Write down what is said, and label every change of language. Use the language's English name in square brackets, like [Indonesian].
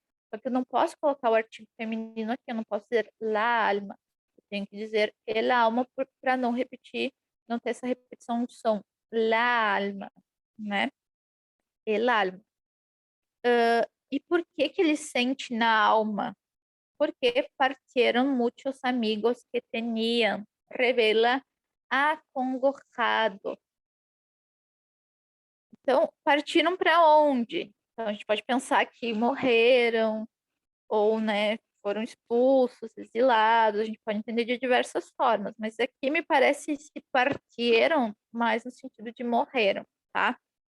[Portuguese] Só que eu não posso colocar o artigo feminino aqui, eu não posso dizer la alma. Eu tenho que dizer el alma para não repetir, não ter essa repetição de som. La alma, né? El alma. E por que que ele sente na alma? [Spanish] Porque partieron muchos amigos que tenían, revela acongojado. [Portuguese] Então, partiram para onde? Então, a gente pode pensar que morreram, ou, né, foram expulsos, exilados, a gente pode entender de diversas formas, mas aqui me parece que partiram mais no sentido de morreram, tá?